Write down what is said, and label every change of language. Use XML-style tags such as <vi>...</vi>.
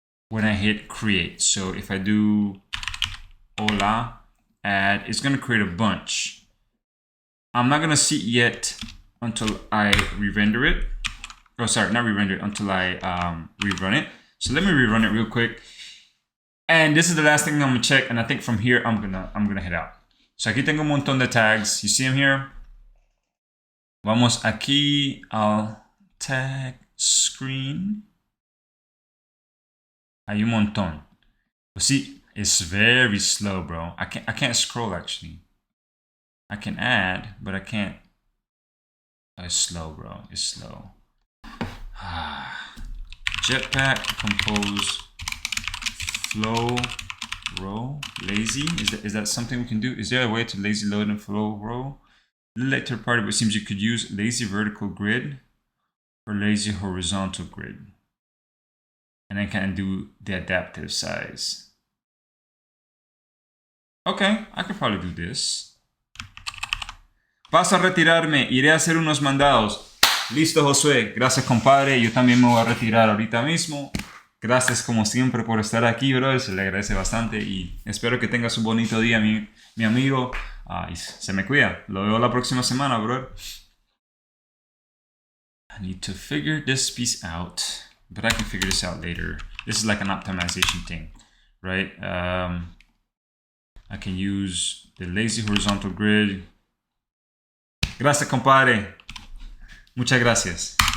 <en>When I hit create. So if I do hola, add, it's going to create a bunch. I'm not going to see it yet until I re-render it. Oh, sorry, not re-render it, until I rerun it. So let me rerun it real quick. And this is the last thing I'm gonna check, and I think from here I'm gonna head out.</en> <es>So aquí tengo un montón de tags.</es> <en>You see them here?</en> <es>Vamos aquí al tag screen. Hay un montón.</es> <en>But see, it's very slow, bro. I can't scroll actually. I can add, but I can't. It's slow, bro. It's slow. Jetpack, compose, flow, row, lazy. Is that something we can do? Is there a way to lazy load and flow row? Let third party, but it seems you could use lazy vertical grid or lazy horizontal grid. And then kind of do the adaptive size. Okay, I could probably do this.</en> <es>Paso a retirarme, iré a hacer unos mandados. Listo, Josué. Gracias, compadre. Yo también me voy a retirar ahorita mismo. Gracias, como siempre, por estar aquí, bro. Se le agradece bastante y espero que tengas un bonito día, mi amigo. Y se me cuida. Lo veo la próxima semana, bro.</es> <en>I need to figure this piece out, but I can figure this out later. This is like an optimization thing, right? I can use the lazy horizontal grid.</en> <es>Gracias, compadre. Muchas gracias.</es>